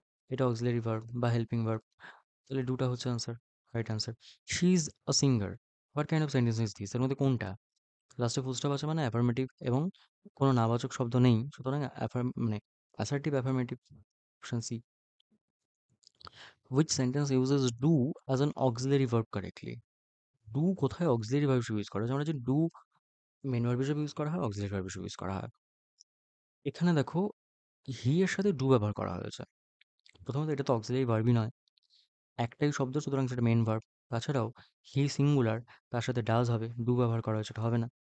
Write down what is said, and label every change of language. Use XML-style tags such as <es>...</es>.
<bn>এটা auxiliary verb বা helping verb, তাহলে ডুটা হচ্ছে answer, right answer.</bn> <en>She is a singer, what kind of sentence is this?</en> <bn>এর মধ্যে কোনটা? লাস্টে ফুল স্টপ আছে মানে অ্যাফার্মেটিভ, এবং কোনো নাবাচক শব্দ নেই, সুতরাং মানে assertive affirmative, option C.</bn> <en>Which sentence uses do as an auxiliary verb correctly?</en> <bn>Do কোথায় auxiliary verb হিসেবে ইউজ করা হয়? আমরা যে do মেন ভার্ব হিসেবে ইউজ করা হয়, auxiliary verb হিসেবে ইউজ করা হয়। এখানে দেখো, হি এর সাথে do ব্যবহার করা হয়েছে। প্রথমত এটা তো auxiliary ভার্বই নয়, একটাই শব্দ, সুতরাং সেটা মেন ভার্ব। তাছাড়াও হি সিঙ্গুলার, তার সাথে ডাজ হবে, do ব্যবহার করা হয়েছে, এটা হবে না।</bn>